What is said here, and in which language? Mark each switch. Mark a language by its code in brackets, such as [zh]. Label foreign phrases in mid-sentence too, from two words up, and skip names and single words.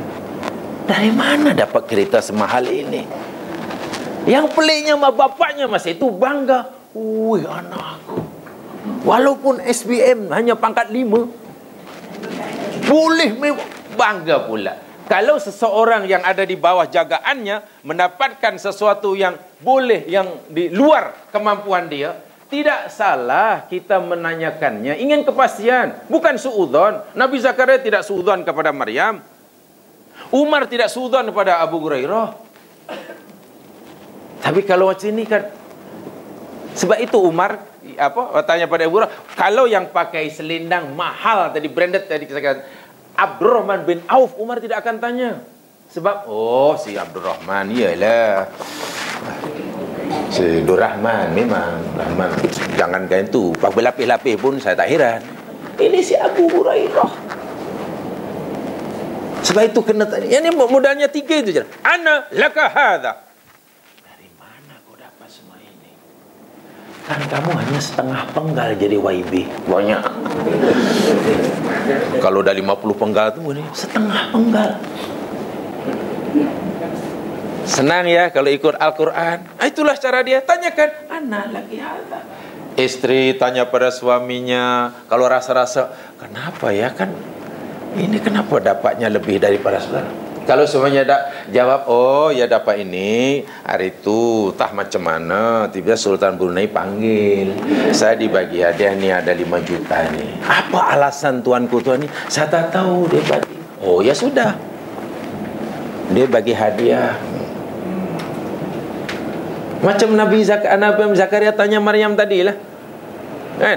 [ms] Dari mana dapat kereta semahal ini? Yang peliknya mak bapaknya masa itu bangga. Wih, anak aku walaupun SPM hanya pangkat 5 boleh bangga pula. Kalau seseorang yang ada di bawah jagaannya mendapatkan sesuatu yang boleh, yang di luar kemampuan dia, tidak salah kita menanyakannya. Ingin kepastian, bukan suudzon. Nabi Zakaria tidak suudzon kepada Maryam. Umar tidak suudzon kepada Abu Hurairah. Tapi kalau macam ini kan, sebab itu Umar tanya pada Abu Hurairah, kalau yang pakai selendang mahal tadi, branded tadi kita katakan Abdurrahman bin Auf, Umar tidak akan tanya. Sebab si Abdurrahman, iyalah si Abdurrahman, memang Rahman, jangankan itu pakai lapis-lapis pun saya tak heran. Ini si Abu Hurairah. Sebab itu kena tanya. Yang ni modalnya 3 itu je. [ar] أنى لك هذا. [ms] Dari mana kau dapat semua ini? Kan kamu hanya setengah penggal jadi YB. Banyak. Kalau dah 50 penggal tu ni setengah penggal. Senang ya kalau ikut Al-Quran. Itulah cara dia. Tanyakan, [ar] أنى لكِ هذا. [ms] Istri tanya pada suaminya, kalau rasa-rasa, kenapa ya kan ini kenapa dapatnya lebih daripada saudara? Kalau semuanya jawab, ya dapat ini hari itu, tah macam mana? Tiba-tiba Sultan Brunei panggil, saya dibagi hadiah ni ada 5 juta ni. Apa alasan tuanku tuan ni? Saya tak tahu dia bagi. Ya sudah, dia bagi hadiah. Macam Nabi Zakaria tanya Maryam tadi lah, kan?